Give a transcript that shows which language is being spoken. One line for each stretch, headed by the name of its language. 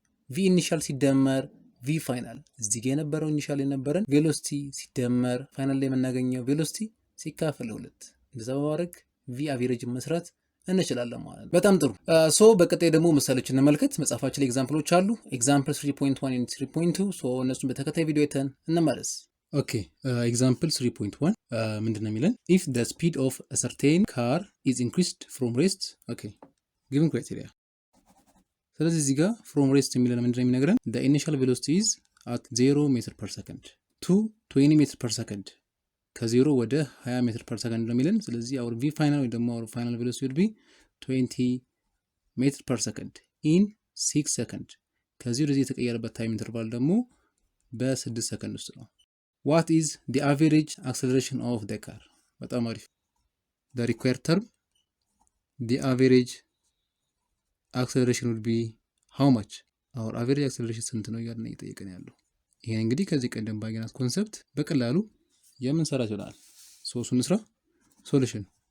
Amharic: ቪ ኢኒሻል ሲደመር ቪ ፋይናል፣ እዚህ ጋር የነበረው ኢኒሻል የነበረን ቬሎሲቲ ሲደመር ፋይናል ላይ የምናገኘው ቬሎሲቲ ሲካፈል ሁለት፣ እንደዛ በማድረግ ቪ አቨሬጅ መስራት እንችላለን ማለት ነው። በጣም ጥሩ። ሶ በቀጣይ ደግሞ ምሳሌዎች እንመልከት። መጽሐፋችን ላይ ኤግዛምፕሎች አሉ።
English: ኤግዛምፕል 3.1 and 3.2
Amharic: ሶ እነሱን በተከታይ ቪዲዮ አይተን እንመለስ። ኦኬ ኤግዛምፕል 3.1 ምንድነው የሚለን?
English: ኢፍ the speed of a certain car is increased from rest okay given criteria።
Amharic: ስለዚህ እዚህ ጋር from rest የሚለን ምንድነው የሚነግረን?
English: the initial velocity is at 0 meter per second to 20 meter per second።
Amharic: ከ0 ወደ 20 ሜትር
English: per second ነው የሚለን። ስለዚህ our v final ወይ ደግሞ our final velocity would be 20 meter per second in 6 seconds።
Amharic: ከዚህ ወደዚህ የተቀየረበት ታይም ኢንተርቫል ደግሞ በ6 ሰከንድ ውስጥ ነው።
English: What is the average acceleration of the car?
Amharic: በጣም አሪፍ።
English: The required term the average acceleration would be how much? Our average acceleration
Amharic: ስንት ነው እያልን እየጠየቀን ያለው። ይሄን እንግዲህ ከዚህ ቀደም ባየናት ኮንሰፕት በቀላሉ የምንሰራ ይሆናል። ሶ እሱን እንስራ። ሶሉሽን